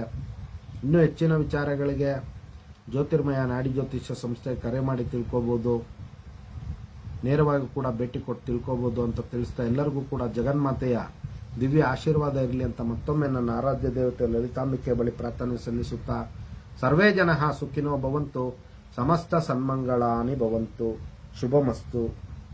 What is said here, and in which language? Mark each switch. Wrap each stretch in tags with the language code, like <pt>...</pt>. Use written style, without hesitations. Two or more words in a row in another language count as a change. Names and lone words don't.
<kn>ಇನ್ನೂ ಹೆಚ್ಚಿನ ವಿಚಾರಗಳಿಗೆ ಜ್ಯೋತಿರ್ಮಯ ನಾಡಿ ಜ್ಯೋತಿಷ್ಯ ಸಂಸ್ಥೆ ಕರೆ ಮಾಡಿ ತಿಳ್ಕೋಬಹುದು, ನೇರವಾಗಿ ಕೂಡ ಭೇಟಿ ಕೊಟ್ಟು ತಿಳ್ಕೋಬಹುದು ಅಂತ ತಿಳಿಸ್ತಾ ಎಲ್ಲರಿಗೂ ಕೂಡ ಜಗನ್ಮಾತೆಯ ದಿವ್ಯ ಆಶೀರ್ವಾದ ಇರಲಿ ಅಂತ ಮತ್ತೊಮ್ಮೆ ನನ್ನ ಆರಾಧ್ಯ ದೇವತೆ ಲಲಿತಾಂಬಿಕೆ ಬಳಿ ಪ್ರಾರ್ಥನೆ ಸಲ್ಲಿಸುತ್ತಾ</kn> <sa>ಸರ್ವೇ ಜನಃ ಸುಖಿನೋ ಭವಂತು, ಸಮಸ್ತ ಸನ್ಮಂಗಳಾನಿ ಭವಂತು, ಶುಭಮಸ್ತು.</sa>